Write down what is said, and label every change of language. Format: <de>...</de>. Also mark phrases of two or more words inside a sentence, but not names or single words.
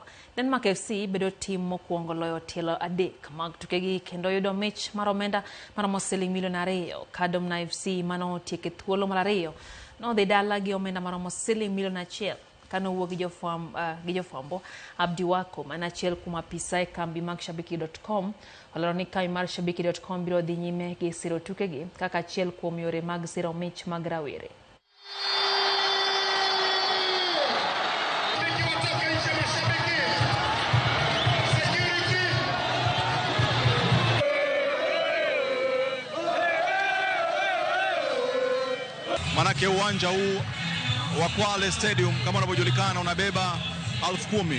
<luo>Denmark FC bedo team mokuongo loyo tielo adek mag tukegi kendo yudo mich mar omenda mar mosiling milionariyo ka Dumna FC mano tieke thuolo marariyo no de dala gi omenda maromo siling $1,000,000 kano wuok gi jofwambo Abdi Wako manachiel kuma pisa e kambi mag shabiki.com olero ni kambi mar shabiki.com biro dhi nyime gi siro tukegi kaka achiel kuom yore mag siro mich mag rawere.</luo> <sw>Manake uwanja huu wa Kwale Stadium kama unavyojulikana unabeba 10,000.</sw>